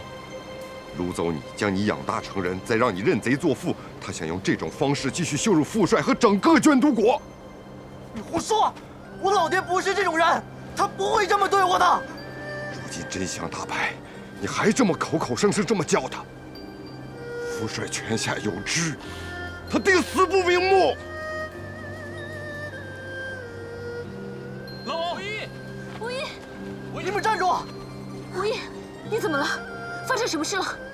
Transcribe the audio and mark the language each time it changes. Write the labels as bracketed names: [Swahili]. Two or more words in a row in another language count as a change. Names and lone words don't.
[Chinese] 擄走你，將你養大成人，再讓你認賊作父，他想用這種方式繼續羞辱父帥和整個捐都國。你胡說！我老爹不是這種人。他不會這麼對我的。如今真相大白，你還這麼口口聲聲這麼叫他，父帥泉下有知，他定死不瞑目。老五一，五一，你們站住！五一，你怎麼了？發生什麼事了？